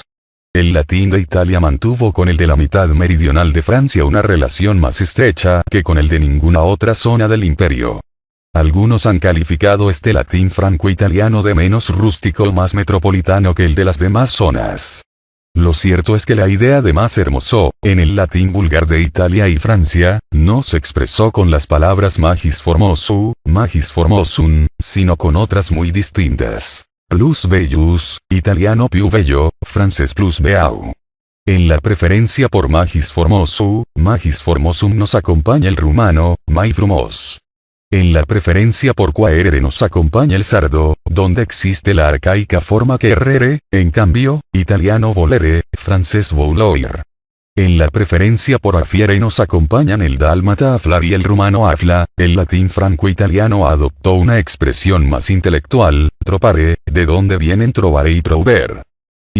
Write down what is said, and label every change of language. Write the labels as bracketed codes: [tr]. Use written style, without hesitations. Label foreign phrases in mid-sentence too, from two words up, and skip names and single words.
[es] El latín de Italia mantuvo con el de la mitad meridional de Francia una relación más estrecha que con el de ninguna otra zona del imperio. Algunos han calificado este latín franco-italiano de menos rústico o más metropolitano que el de las demás zonas. Lo cierto es que la idea de más hermoso, en el latín vulgar de Italia y Francia, no se expresó con las palabras [la] magis formosum, [es] sino con otras muy distintas. [la] Plus bellus, [es] italiano [it] più bello, [es] francés [fr] plus beau. [es] En la preferencia por [la] magis formosum [es] nos acompaña el rumano, [ro] mai frumos. [es] En la preferencia por quaerere nos acompaña el sardo, donde existe la arcaica forma querere, en cambio, italiano volere, francés vouloir. En la preferencia por afiere nos acompañan el dálmata aflar y el rumano afla, el latín franco-italiano adoptó una expresión más intelectual, tropare, de donde vienen trovare y trover.